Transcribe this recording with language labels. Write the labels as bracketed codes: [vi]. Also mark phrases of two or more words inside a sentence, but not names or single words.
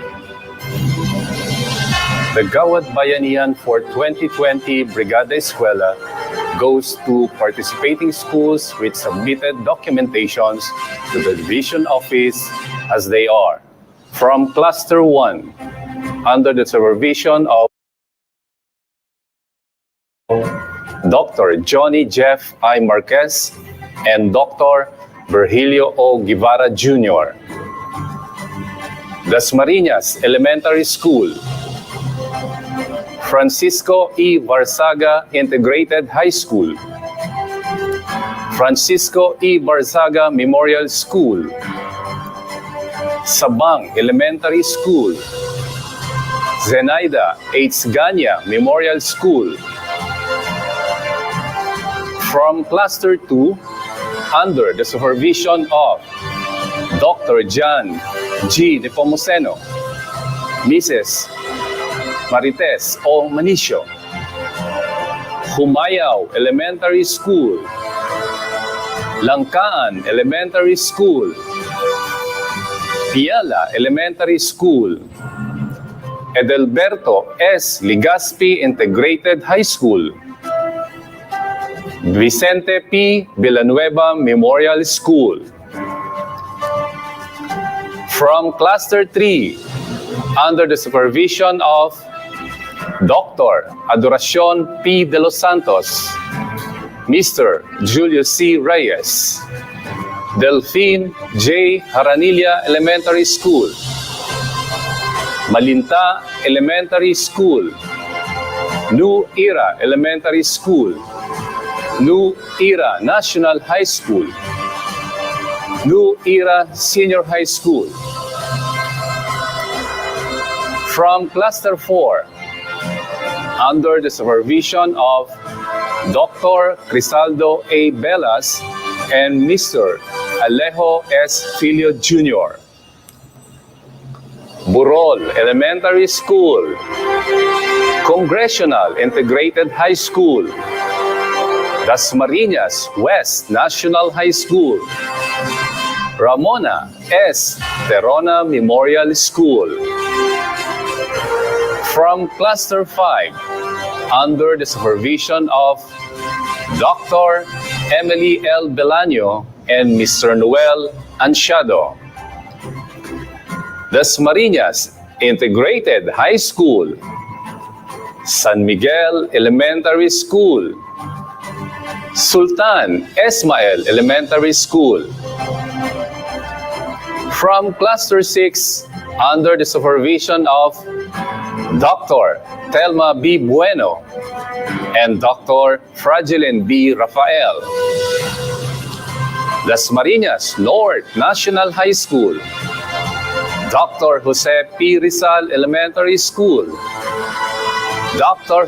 [en] The Gawad Bayanihan for 2020 Brigada Eskwela goes to participating schools which submitted documentations to the division office as they are. From Cluster 1, under the supervision of Dr. Johnny Jeff I. Marquez and Dr. Virgilio O. Guevara Jr. Dasmariñas Elementary School, Francisco E. Barzaga Integrated High School, Francisco E. Barzaga Memorial School, Sabang Elementary School, Zenaida H. Ganya Memorial School. From Cluster 2, under the supervision of Dr. John G. Nepomuceno, Mrs. Marites O. Manicio, Humayaw Elementary School, Langkaan Elementary School, Piala Elementary School, Edelberto S. Ligaspi Integrated High School, Vicente P. Villanueva Memorial School. From Cluster 3, under the supervision of Dr. Adoracion P. De Los Santos, Mr. Julius C. Reyes, Delphine J. Haranilla Elementary School, Malinta Elementary School, New Era Elementary School, New Era National High School, New Era Senior High School. From Cluster 4, under the supervision of Dr. Crisaldo A. Velas and Mr. Alejo S. Filio Jr. Burol Elementary School, Congressional Integrated High School, Dasmariñas West National High School, Ramona S. Terona Memorial School. From Cluster 5, under the supervision of Dr. Emily L. Belaño and Mr. Noel Ansiado, Dasmariñas Integrated High School, San Miguel Elementary School, Sultan Esmael Elementary School. From Cluster 6, under the supervision of Dr. Telma B. Bueno and Dr. Fragilin B. Rafael, Dasmariñas North National High School, Dr. Jose P. Rizal Elementary School, Dr.